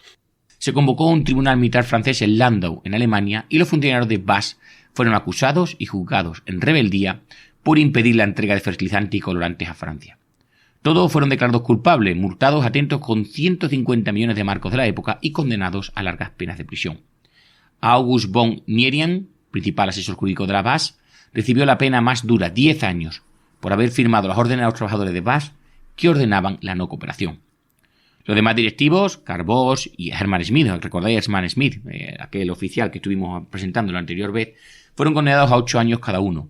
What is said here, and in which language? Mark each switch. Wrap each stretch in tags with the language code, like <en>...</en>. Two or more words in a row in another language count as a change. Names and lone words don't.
<es>Se convocó un tribunal militar francés en Landau, en Alemania, y los funcionarios de BASF fueron acusados y juzgados en rebeldía por impedir la entrega de fertilizantes y colorantes a Francia. Todos fueron declarados culpables, multados atentos con 150 millones de marcos de la época y condenados a largas penas de prisión. August von Nierian, principal asesor jurídico de la BASF, recibió la pena más dura, 10 años, por haber firmado las órdenes a los trabajadores de BASF que ordenaban la no cooperación. Los demás directivos, Karl Bosch y Hermann Schmidt, recordáis a Hermann Schmidt, aquel oficial que estuvimos presentando la anterior vez, fueron condenados a 8 años cada uno.</es>